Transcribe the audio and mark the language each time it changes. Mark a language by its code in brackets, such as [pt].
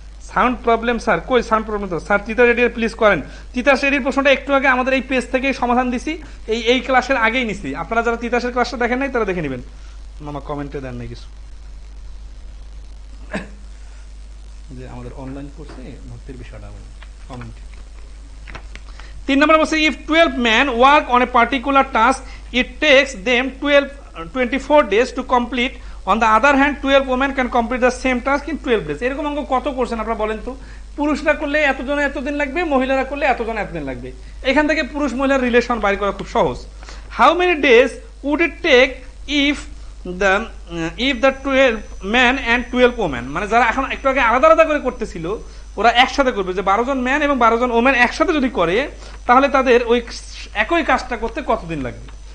[bn] Sound problem sir, কই sound problem তো sir Titas রেডিয়ার please করেন। তিতাস রেডির প্রশ্নটা একটু আগে আমাদের এই পেজ থেকে সমাধান দিছি, এই ক্লাসের আগেই নিছি। আপনারা যারা তিতাসের ক্লাসটা দেখেন নাই তারা দেখে নেবেন। মামা কমেন্টে দেন নাই কিছু, যে আমাদের অনলাইন কোর্সে ভর্তির বিষয়টা কমেন্ট। 3 নম্বর বলছে, [en] If 12 men work on a particular task, it takes them 24 days to complete. On the other hand, 12 women can complete the same task in 12 days. [bn] এরকম অঙ্ক কত করছেন আপনারা বলেন তো? পুরুষরা করলে এতজনে এতদিন লাগবে, মহিলারা করলে এতজনে এতদিন লাগবে। এখান থেকে পুরুষ মহিলার রিলেশন বাইর করা খুব সহজ। [en] How many days would it take if the 12 men and 12 women, [bn] মানে যারা এখন একটু আগে আলাদা আলাদা করে করতেছিল ওরা একসাথে করবে, যে 12 জন ম্যান এবং 12 জন ওমেন একসাথে যদি করে, তাহলে তাদের ওই একই কাজটা করতে কতদিন লাগবে?